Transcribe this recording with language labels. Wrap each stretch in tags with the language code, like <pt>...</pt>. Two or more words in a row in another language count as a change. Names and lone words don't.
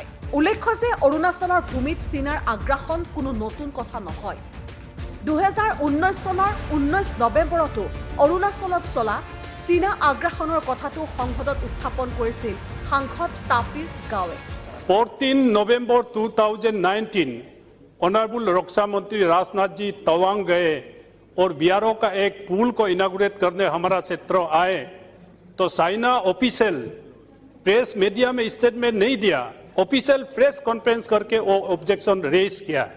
<as>উল্লেখ্য যে অৰুণাচলৰ ভূমিত চীনাৰ আগ্ৰাসন কোনো নতুন কথা নহয়। 2019 চনৰ 19 নৱেম্বৰতো অৰুণাচলত চলা চীনা আগ্ৰাসনৰ কথাটো সংসদত উত্থাপন কৰিছিল সাংসদ তাপিৰ গাঁৱে।</as> <hi>14 November 2019 ऑनरेबल रक्षा मंत्री राजनाथ जी तवांग गए और बीआरओ का एक पुल को इनागुरेट करने हमारा क्षेत्र आए तो</hi> <en>China official press media</en> <hi>में स्टेटमेंट नहीं दिया,</hi> <en>official press conference</en> <hi>करके वो</hi> <en>objection raise</en> <hi>किया है।</hi>